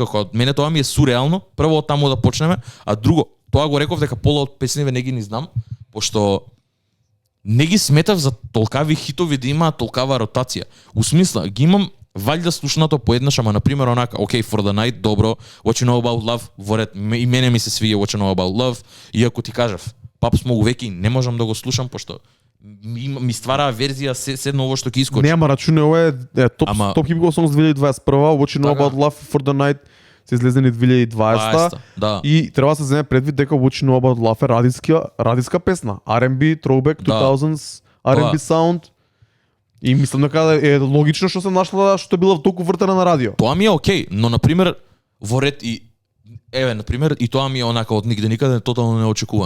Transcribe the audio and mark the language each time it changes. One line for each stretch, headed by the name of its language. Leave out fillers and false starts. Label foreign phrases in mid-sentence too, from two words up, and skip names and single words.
Macedonian: Мене тоа ми е сурреално. Прво од таму да почнеме, а друго, тоа го реков дека пола од песниве не ги ни знам, пошто не ги сметав за толкави хитови да имаат толкава ротација. У смисла, ги имам валјда слушнато поеднаш, ама на пример онака, okay, For the Night, добро, What You Know About Love, во ред, и мене ми се свиѓа What You Know About Love, иако ти кажав, Pop Smoke веќе не можам да го слушам, пошто ми ствара верзија се ново што ќе искочи. Нема рачуне, ова е топ хип-хоп songs 2021, What You Know About Love, For the Night се излезени 2020 да. И треба да се земе предвид дека What You Know About Love е радиска песна,
English: R&B, Throwback, 2000s, R&B sound.
Macedonian: И мислам дека е логично што се нашла што била толку вртена на радио. Тоа ми е окей, но на пример во ред и на пример и тоа ми е онака од нигде никаде тотално неочекувано.